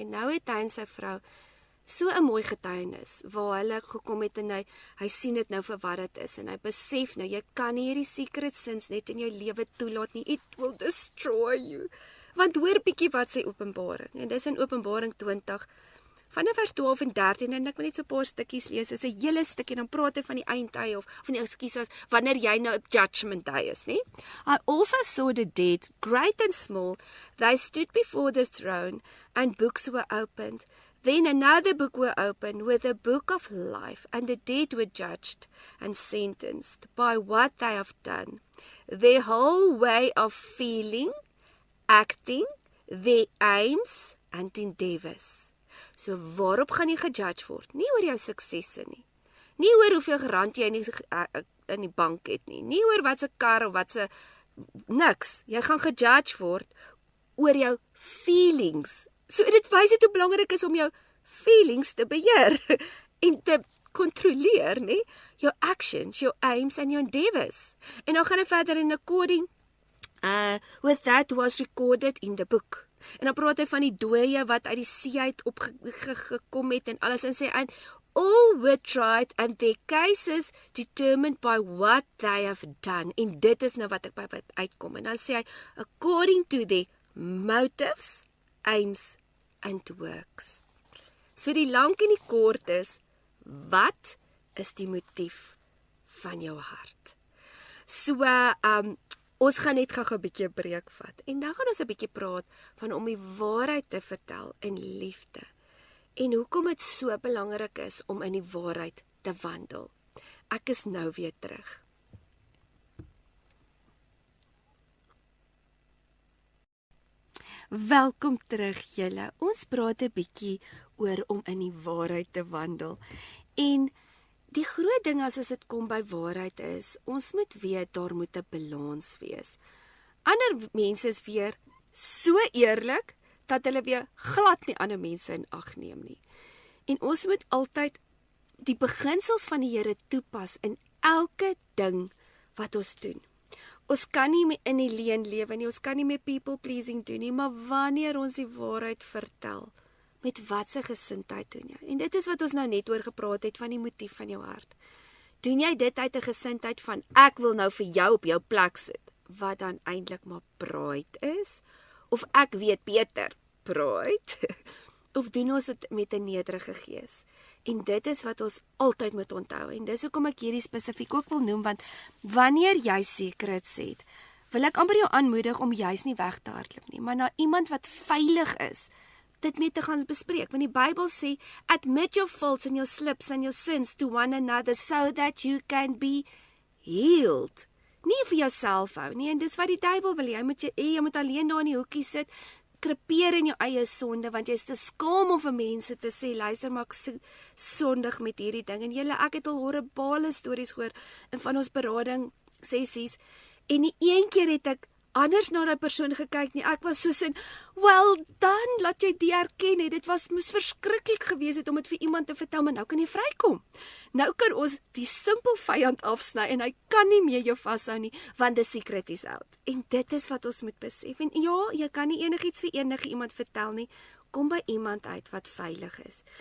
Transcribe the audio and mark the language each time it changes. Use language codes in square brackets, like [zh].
[af] En nou het hy en sy vrou so 'n mooi getuienis, waar hulle gekom het en hy sien dit nou vir wat dit is, en hy besef nou, jy kan nie hierdie secret sins net in jou lewe toelaat nie, [en] it will destroy you. [af] Want hoor bietjie wat sê Openbaring, en dis in Openbaring 20, vanaf vers 12 en 13, en ek wil net so 'n paar stukkies lees, is 'n hele stukkie, dan praat hy van die eindtye, of nee, ekskuus, wanneer jy nou op judgment day is, nie? [en] I also saw the dead, great and small, they stood before the throne, and books were opened. Then another book were opened, with the book of life, and the dead were judged and sentenced by what they have done. Their whole way of feeling, acting, their aims and endeavors. [af] So waarop gaan jy gejudge word? Nie oor jou suksesse nie. Nie oor hoeveel rand jy in die bank het nie. Nie oor wat se kar of wat se niks. Jy gaan gejudge word oor jou feelings. So dit wys dit hoe belangrik is om jou feelings te beheer en te kontroleer, nie? Jou actions, jou aims en jou endeavors. En dan gaan hy verder in [en] according with that was recorded in the book. [af] En dan praat hy van die dooie wat uit die see uit opgekom het en alles, en sê, [en] and all were tried and their cases determined by what they have done. [af] En dit is nou wat ek by wat uitkom. En dan sê hy, [en] according to their motives, aims and works. [af] So die lank en die kort is, wat is die motief van jou hart? So, ons gaan net gou 'n bietjie breek vat, en dan gaan ons 'n bietjie praat van om die waarheid te vertel in liefde, en hoekom dit so belangrik is om in die waarheid te wandel. Ek is nou weer terug. Welkom terug julle. Ons praat 'n bietjie oor om in die waarheid te wandel. En die groot ding as dit kom by waarheid is, ons moet weet daar moet 'n balans wees. Ander mense is weer so eerlik dat hulle weer glad nie ander mense in ag neem nie. En ons moet altyd die beginsels van die Here toepas in elke ding wat ons doen. Ons kan nie meer in die leuen lewe nie, ons kan nie meer people pleasing doen nie, maar wanneer ons die waarheid vertel, met watse gesindheid doen jy? En dit is wat ons nou net oor gepraat het van die motief van jou hart. Doen jy dit uit 'n gesindheid van ek wil nou vir jou op jou plek sit, wat dan eintlik maar pride is? Of ek weet beter, pride? Of doen ons dit met 'n nederige gees? En dit is wat ons altyd moet onthou. En dis hoekom ek hierdie spesifiek ook wil noem, want wanneer jy secrets het, wil ek amper jou aanmoedig om juis nie weg te hardloop nie, maar na iemand wat veilig is, dit met te gaan bespreek. Want die Bybel sê, [en] admit your faults and your slips and your sins to one another so that you can be healed. [af] Nie vir jouself hou nie, en dis wat die duiwel wil. Jy moet alleen daar in die hoekie sit, krepeer in jou eie sonde, want jy is te skaam om vir mense te sê, luister, maar ek sondig met hierdie ding. En ek het al horribale stories gehoor in van ons berading sessies, en die een keer het ek anders na daai persoon gekyk nie. Ek was soos in, [en] well done, [af] laat jy die erken het. Dit moes verskriklik gewees het om dit vir iemand te vertel, maar nou kan jy vrykom. Nou kan ons die simpel vyand afsny en hy kan nie meer jou vashou nie, want [en] the secret is out. [af] En dit is wat ons moet besef. En ja, jy kan nie enigiets vir enige iemand vertel nie. Kom by iemand uit wat veilig is.